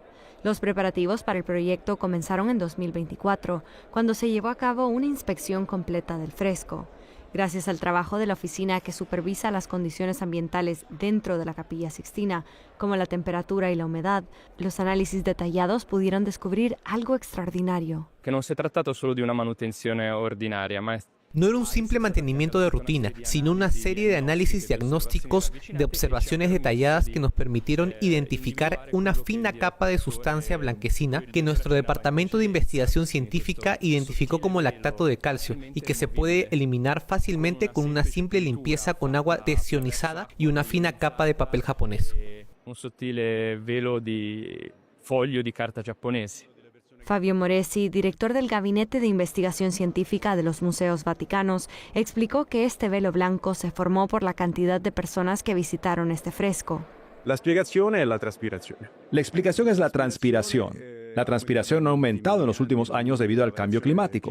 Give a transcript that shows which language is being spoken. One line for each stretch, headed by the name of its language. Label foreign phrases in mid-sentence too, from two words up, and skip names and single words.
Spanish: Los preparativos para el proyecto comenzaron en 2024, cuando se llevó a cabo una inspección completa del fresco. Gracias al trabajo de la oficina que supervisa las condiciones ambientales dentro de la Capilla Sixtina, como la temperatura y la humedad, los análisis detallados pudieron descubrir algo extraordinario.
Italian: Que non si è trattato solo di una manutenzione ordinaria, ma
Spanish: No era un simple mantenimiento de rutina, sino una serie de análisis diagnósticos de observaciones detalladas que nos permitieron identificar una fina capa de sustancia blanquecina que nuestro Departamento de Investigación Científica identificó como lactato de calcio y que se puede eliminar fácilmente con una simple limpieza con agua desionizada y una fina capa de papel japonés.
Italian: Un sottile velo di foglio di carta giapponese.
Spanish: Fabio Moresi, director del Gabinete de Investigación Científica de los Museos Vaticanos, explicó que este velo blanco se formó por la cantidad de personas que visitaron este fresco. La explicación es la transpiración. La transpiración ha aumentado en los últimos años debido al cambio climático.